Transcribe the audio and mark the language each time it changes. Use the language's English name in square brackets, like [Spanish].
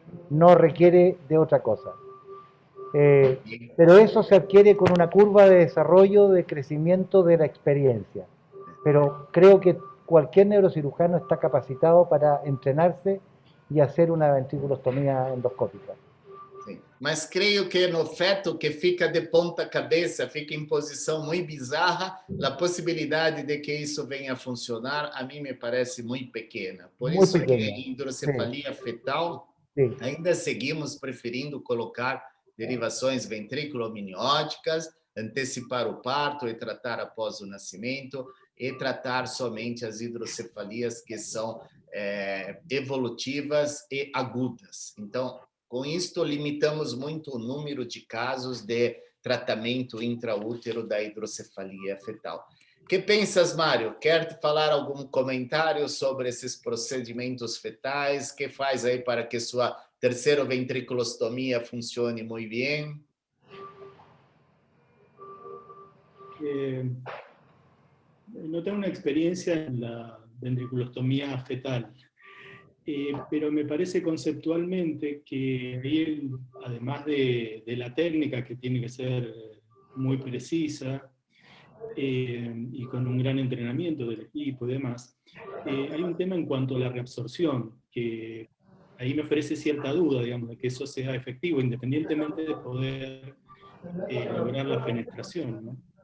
[Spanish] No requiere de otra cosa. Pero eso se adquiere con una curva de desarrollo, de crecimiento de la experiencia. Pero creo que cualquier neurocirujano está capacitado para entrenarse y hacer una ventriculostomía endoscópica. [Portuguese] Sim. Mas creio que no feto que fica de ponta cabeça, fica em posição muito bizarra, a possibilidade de que isso venha a funcionar, a mim me parece muito pequena. Por [Spanish] Muy [Portuguese] isso [Spanish] pequeña. [Portuguese] que em hidrocefalia fetal, [Spanish] Sí. [Portuguese] ainda seguimos preferindo colocar derivações ventrículo-amnióticas, antecipar o parto e tratar após o nascimento, e tratar somente as hidrocefalias que são evolutivas e agudas. Então, com isto, limitamos muito o número de casos de tratamento intraútero da hidrocefalia fetal. Que pensas, Mário? Quer falar algum comentário sobre esses procedimentos fetais? Que faz aí para que sua terceira ventriculostomia funcione muito bem? [Spanish] No tengo una experiencia en la ventriculostomía fetal, pero me parece conceptualmente que ahí, además de la técnica que tiene que ser muy precisa y con un gran entrenamiento del equipo y demás, hay un tema en cuanto a la reabsorción, que ahí me ofrece cierta duda, digamos, de que eso sea efectivo, independientemente de poder lograr la penetración, ¿no?